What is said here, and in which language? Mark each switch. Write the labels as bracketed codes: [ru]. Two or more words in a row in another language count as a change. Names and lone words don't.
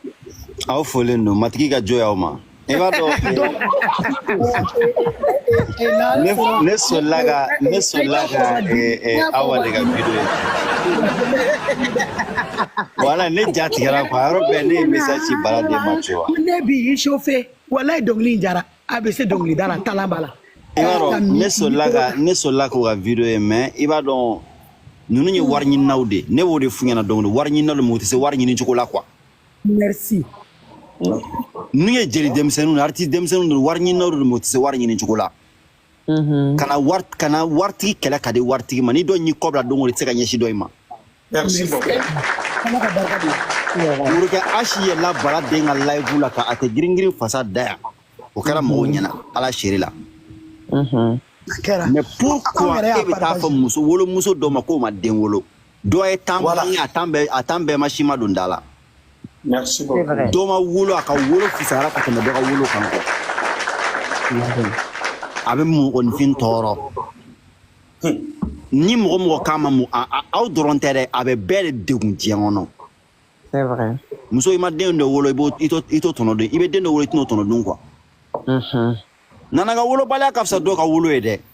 [bm] aw folen don matigi ka jɔ y'aw ma i b'a dɔn ne sɔrɔla ka awa de ka video wala ne ja tigɛra quoi yɔrɔ bɛɛ ne ye message ci Bala de ma [fr] tu vois [bm] ne b'i chauffer walayi dɔnkili jara a bɛ se dɔnkili da la talent b'a la i b'a dɔn ne sɔrɔla k'o ka video ye mais i b'a dɔn ninnu ye wari ɲininaw de ne b'o de f'u ɲɛna dɔnkili wari ɲininaw de mais u tɛ se wari ɲini cogo la quoi [fr] merci [bm] ninnu ye jeli denmisɛnninw artiste denmisɛnninw de wari ɲininaw de mais u tɛ se wari ɲini cogo la kana waritigi kɛlɛ ka di waritigi ma ni dɔ y'i kɔ bila don o don i tɛ se ka ɲɛsin dɔ in ma [fr] merci beaucoup [bm] Urukɛ Ashi yɛlɛla Bala den ka live la ka a tɛ girin fasa da yan o kɛra mɔgɔw ɲɛna ala seri la [fr] mais pourquoi [bm] e bɛ taa fɔ muso wolomuso dɔ ma k'o ma den wolo dɔ ye tan bange a tan bɛɛ ma si ma don da la [fr] merci beaucoup [bm] dɔ ma wolo a ka wolo fisayara ka tɛmɛ dɔ ka wolo kan a bɛ mɔgɔninfin tɔɔrɔ ni mɔgɔ k'a ma aw dɔrɔn tɛ dɛ a bɛ bɛɛ de degun diɲɛ kɔnɔ [fr] c'est vrai [bm] muso i ma den dɔ wolo i t'o tɔnɔ dɔn i bɛ den dɔ wolo i t'o tɔnɔ dɔn quoi nana ka wolobaliya ka fisa dɔ ka wolo ye dɛ